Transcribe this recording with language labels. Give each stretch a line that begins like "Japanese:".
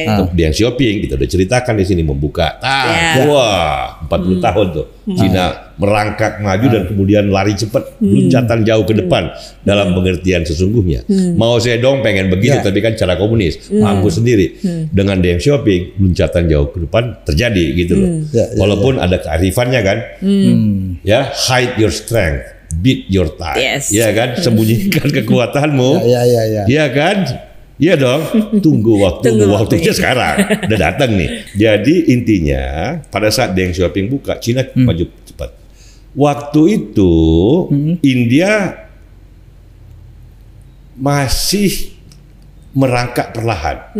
Indonesian: Deng Xiaoping kita udah ceritakan di sini membuka. Wah, 40 tahun tuh Cina merangkak maju dan kemudian lari cepat, loncatan jauh ke depan dalam pengertian sesungguhnya. Mao Zedong pengen begitu tapi kan cara komunis, mampu sendiri. Dengan Deng Xiaoping loncatan jauh ke depan terjadi gitu loh. Walaupun ada kearifannya kan.
English: Ya, hide your strength, beat your time.
Indonesian: Ya kan, sembunyikan kekuatanmu. Ya kan? Iya dong, tunggu waktunya sekarang, udah datang nih. Jadi intinya pada saat Deng Xiaoping buka, Cina maju cepat. Waktu itu India masih merangkak perlahan.